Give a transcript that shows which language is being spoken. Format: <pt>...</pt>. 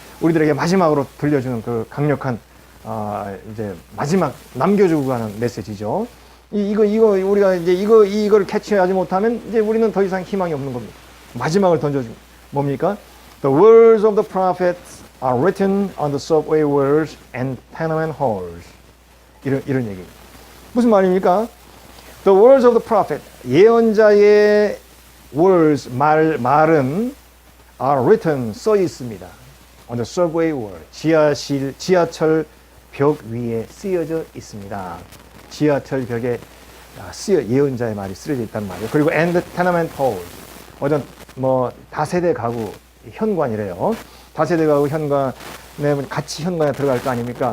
<ko>우리들에게 마지막으로 들려주는 그 강력한 이제 마지막 남겨주고 가는 메시지죠. 이거 우리가 이제 이걸 캐치하지 못하면 이제 우리는 더 이상 희망이 없는 겁니다. 마지막을 던져주고 뭡니까?</ko> <en>The words of the prophets are written on the subway walls and tenement halls.</en> <ko>이런 얘기입니다. 무슨 말입니까?</ko> <en>The words of the prophet</en> <ko>예언자의</ko> <en>words</en> <ko>말은</ko> <en>are written</en> <ko>써 있습니다.</ko> <en>on the subway wall</en> <ko>지하철 벽 위에 쓰여져 있습니다. 지하철 벽에 예언자의 말이 쓰여져 있단 말이에요. 그리고</ko> <en>and tenement halls</en> <ko>어떤 뭐 다세대 가구 현관이래요. 다세대 가구 현관에 같이 현관에 들어갈 거 아닙니까?</ko>